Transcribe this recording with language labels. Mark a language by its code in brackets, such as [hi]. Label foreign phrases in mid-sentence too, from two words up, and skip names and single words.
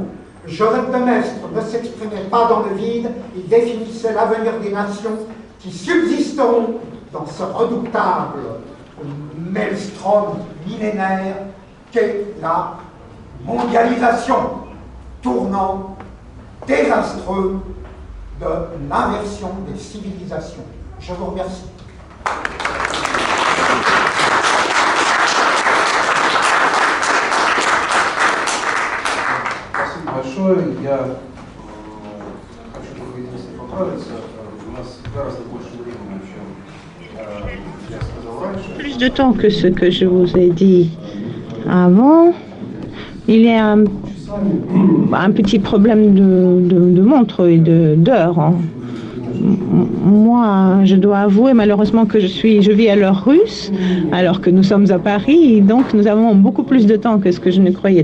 [fr] Joseph de Maistre ne s'exprimait pas dans le vide, il définissait l'avenir des nations qui subsisteront dans ce redoutable maelstrom millénaire qu'est la mondialisation, tournant désastreux de l'inversion des civilisations. Je vous remercie. [ru] Спасибо большое. Я хочу поговорить, если поправиться. У нас гораздо больше времени, чем я сказал раньше. [fr] Plus de temps que ce que je vous ai dit avant. Il y a un petit problème de montre et d'heure. Hein. Moi, je dois avouer malheureusement que je vis à l'heure russe, alors que nous sommes à Paris, donc nous avons beaucoup plus de temps que ce que je ne croyais.